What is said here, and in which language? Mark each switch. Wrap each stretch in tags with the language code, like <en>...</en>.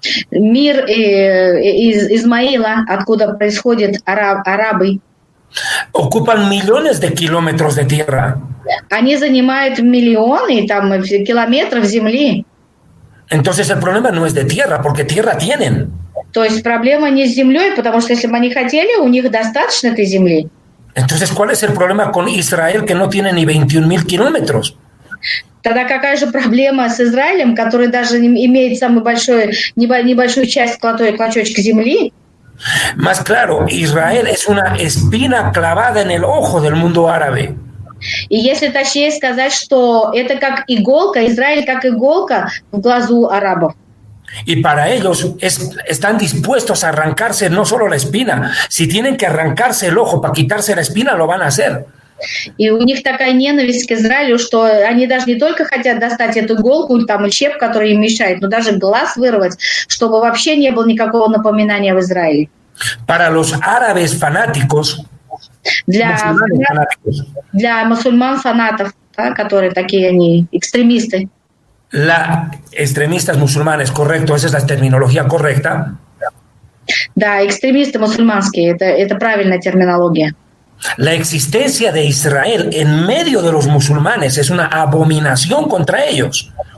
<ru>Мир из Измаила, откуда происходят арабы,</ru> <es>Ocupan millones de kilómetros de tierra.</es> <ru>Они занимают миллионы там, километров земли.</ru> <es>Entonces el problema no es de tierra, porque tierra tienen.</es> <ru>То есть проблема не с землей, потому что если бы они хотели, у них достаточно этой земли.</ru> <es>Entonces, ¿cuál es el problema con Israel que no tiene ni 21,000 kilómetros?</es> <ru>Тогда какая же проблема с Израилем, который даже имеет самую большую, небольшую часть клочочка земли?</ru> <es>Más claro, Israel es una espina clavada en el ojo del mundo árabe.</es> <ru>И если точнее сказать, что это как иголка, Израиль как иголка в глазу арабов.</ru> <es>Y para ellos están dispuestos a arrancarse no solo la espina, si tienen que arrancarse el ojo para quitarse la espina, lo van a hacer.</es> <ru>И у них такая ненависть к Израилю, что они даже не только хотят достать эту иголку там, и щеп, который им мешает, но даже глаз вырвать, чтобы вообще не было никакого напоминания в Израиле.</ru> <es>Para los árabes fanáticos,</es> <ru>для мусульман фанатов, да, которые такие они, экстремисты.</ru> <es>Extremistas musulmanes, correcto, esa es la terminología correcta.</es> <ru>Да, экстремисты мусульманские, это правильная терминология.</ru> <es>La existencia de Israel en medio de los musulmanes es una abominación contra ellos.</es>